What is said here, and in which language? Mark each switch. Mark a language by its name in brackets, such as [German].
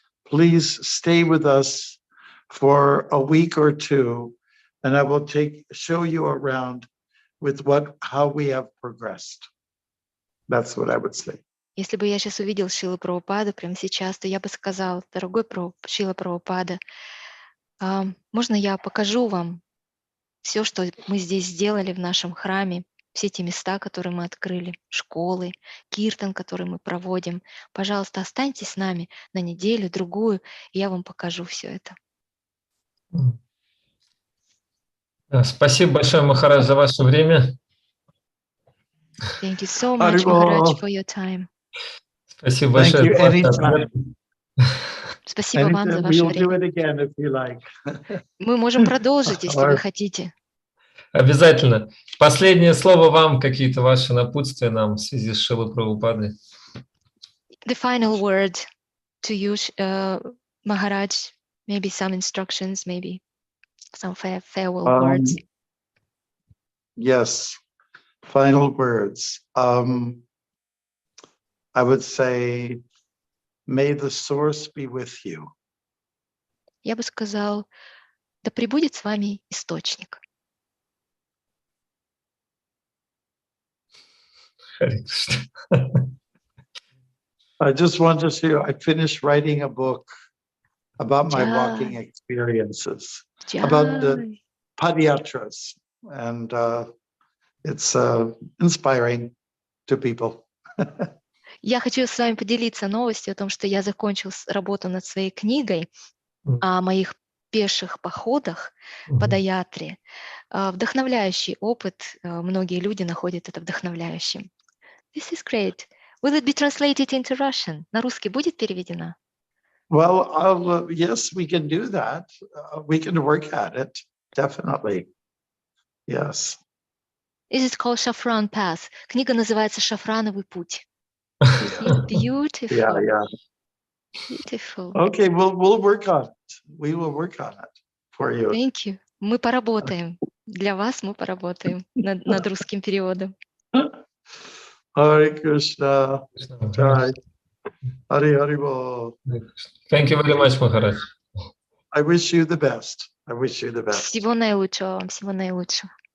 [English] Please stay with us for a week or two, and I will show you around with how we have progressed. That's what I would say. [Russian] Если бы я сейчас увидел Шрилу Прабхупаду прямо сейчас, то я бы сказал: дорогой Шрила Прабхупада, можно я покажу вам все, что мы здесь сделали в нашем храме, все эти места, которые мы открыли, школы, киртан, который мы проводим. Пожалуйста, останьтесь с нами на неделю, другую, и я вам покажу все это. Спасибо большое, Махарадж, за ваше время. [English] Thank you so much, Maharaj, for your time. [Russian] Спасибо большое за ваши ответы. Спасибо вам за ваше время. Мы можем продолжить, если вы хотите. Обязательно. Последнее слово вам, какие-то ваши напутствия нам в связи с Шрилой Прабхупадой. [English] The final word to you, Maharaj, maybe some instructions, maybe some farewell words. Yes, final words. I would say, may the source be with you. [Russian] Я бы сказал, да пребудет с вами источник. [English] I just want to say, I finished writing a book about my walking experiences, about the padayatras, and it's inspiring to people. [Russian] Я хочу с вами поделиться новостью о том, что я закончил работу над своей книгой о моих пеших походах по Даятре. Вдохновляющий опыт. Многие люди находят это вдохновляющим. [English] This is great. Will it be translated into Russian? [Russian] На русский будет переведено? [English] Well, yes, we can do that. We can work at it, definitely. Yes. Is it called Saffron Path? [Russian] Книга называется «Шафрановый путь». [English] It's beautiful. Yeah. Beautiful. Okay, we'll work on it. We will work on it for you. Thank you. [Russian] Мы поработаем. Для вас мы поработаем над русским переводом. [English] Hare Krishna. Jai. Hare Bol. Thank you very much, Maharaj. I wish you the best. I wish you the best. [Russian] Всего наилучшего вам, всего наилучшего.